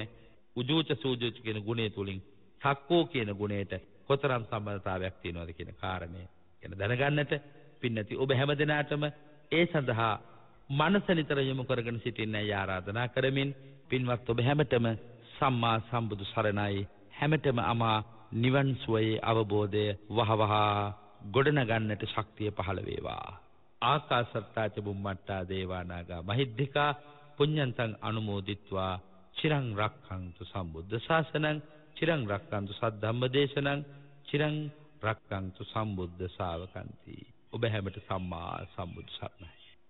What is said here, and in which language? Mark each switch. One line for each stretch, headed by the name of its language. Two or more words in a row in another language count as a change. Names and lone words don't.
Pali: උජූච සූජූච
Sinhala: කියන ගුණය තුලින් සක්කෝ කියන ගුණයට කොතරම් සම්බන්ධතාවයක් තියෙනවද කියන කාරණය ගැන දැනගන්නට පින්නති ඔබ හැමදෙනාටම ඒ සඳහා මනස නිතර යොමු කරගෙන සිටින්නයි ආරාධනා කරමින් පින්වත් ඔබ හැමතෙම සම්මා සම්බුදු සරණයි. හැමතෙම අමා නිවන් සුවයේ අවබෝධය වහවහ ගොඩනගන්නට ශක්තිය පහළ වේවා.
Pali: ආකාශත්තාච බුම්මට්ටා දේවානාගා මහිද්దికා පුඤ්ඤන්තං අනුමෝදිත්වා චිරං රක්ඛන්තු සම්බුද්ධ ශාසනං චිරං රක්ඛන්තු සද්ධම්ම දේශනං චිරං රක්ඛන්තු සම්බුද්ධ ශාවකන්ති.
Sinhala: ඔබ හැමට සම්මා සම්බුදු සරණයි.